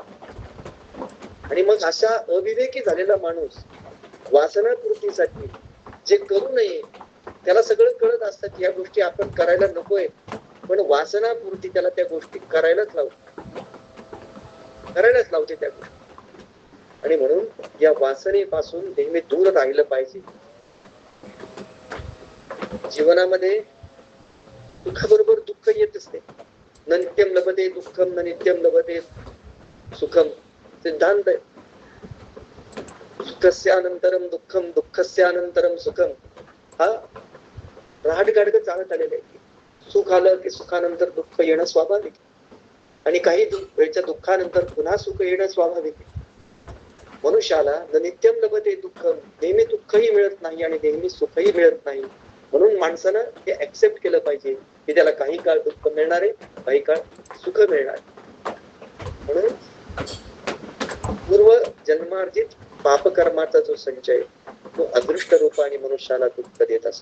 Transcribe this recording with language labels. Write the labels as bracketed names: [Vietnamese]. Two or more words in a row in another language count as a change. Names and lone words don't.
[Marathi] आणि मग अशा अविवेकी झालेला माणूस वासना पूर्तीसाठी जे करू नये त्याला सगळं कळत असतं की या गोष्टी आपण करायला नकोय, पण वासना पूर्ती त्याला त्या गोष्टी करायलाच लावते त्या गोष्टी. आणि म्हणून या वासनेपासून नेहमी दूर राहिलं पाहिजे. जीवनामध्ये दुःखाबरोबर दुःख येत असते. [Sanskrit] न नित्यम लभते दुःखम न नित्यम लभते सुखम [Marathi] सिद्धांत आहे. [Sanskrit] सुखस्य अनंतरम दुःखम दुःखस्य अनंतरम सुखम [Marathi] हा राहटगाडग चालत आलेला आहे. सुख आलं की सुखानंतर दुःख येणं स्वाभाविक आणि काही वेळच्या दुःखानंतर पुन्हा सुख येणं स्वाभाविक आहे. [Sanskrit] मनुष्याला न नित्यम लभते दुःखम, [Marathi] नेहमी दुःखही मिळत नाही आणि नेहमी सुखही मिळत नाही. म्हणून माणसानं हे ऍक्सेप्ट केलं पाहिजे की त्याला काही काळ दुःख मिळणार आहे, काही काळ सुख मिळणार आहे. म्हणून पूर्व जन्मार्जित पापकर्माचा जो संचय तो अदृष्ट रूपाने मनुष्याला दुःख देत असतो.